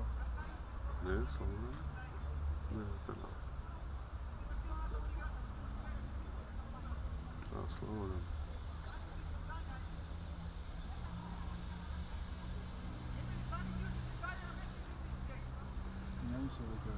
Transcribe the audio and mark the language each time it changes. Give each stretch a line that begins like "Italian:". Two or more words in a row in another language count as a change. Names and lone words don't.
Polish: Nie, są one? Nie, penal. A, Slobodan. nie mi się wydaje.